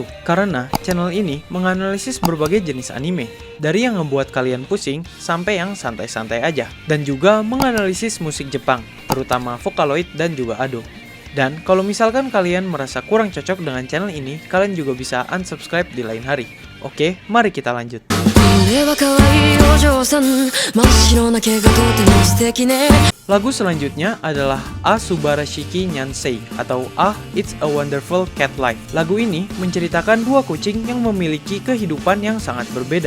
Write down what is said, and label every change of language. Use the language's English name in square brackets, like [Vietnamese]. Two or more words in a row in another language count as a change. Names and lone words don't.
[Indonesian] Karena channel ini menganalisis berbagai jenis anime, dari yang ngebuat kalian pusing sampai yang santai-santai aja. Dan juga menganalisis musik Jepang, terutama Vocaloid dan juga Ado. Dan kalau misalkan kalian merasa kurang cocok dengan channel ini, kalian juga bisa unsubscribe di lain hari. Oke, mari kita lanjut. [Japanese] 俺は可愛いお嬢さん真っ白な毛がとても素敵ね [Indonesian] Lagu selanjutnya adalah A Subarashiki Nyansei atau Ah It's a Wonderful Cat Life. Lagu ini menceritakan dua kucing yang memiliki kehidupan yang sangat berbeda.